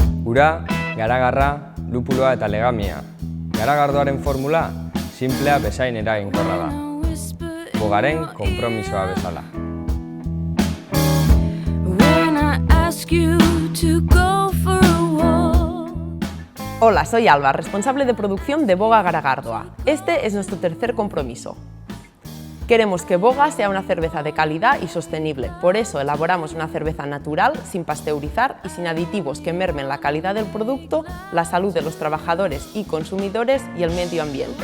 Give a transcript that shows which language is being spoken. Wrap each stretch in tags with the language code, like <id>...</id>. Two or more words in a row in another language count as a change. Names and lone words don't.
<eu>Ura, garagarra, lupuloa eta legamia. Garagardoaren formula, simplea bezain eraginkorra da. Bogaren konpromisoa bezala.</eu> <es>Hola, soy Alba, responsable de producción de Boga Garagardoa. Este es nuestro tercer compromiso. Queremos que Boga sea una cerveza de calidad y sostenible, por eso elaboramos una cerveza natural, sin pasteurizar y sin aditivos que mermen la calidad del producto, la salud de los trabajadores y consumidores y el medio ambiente.</es>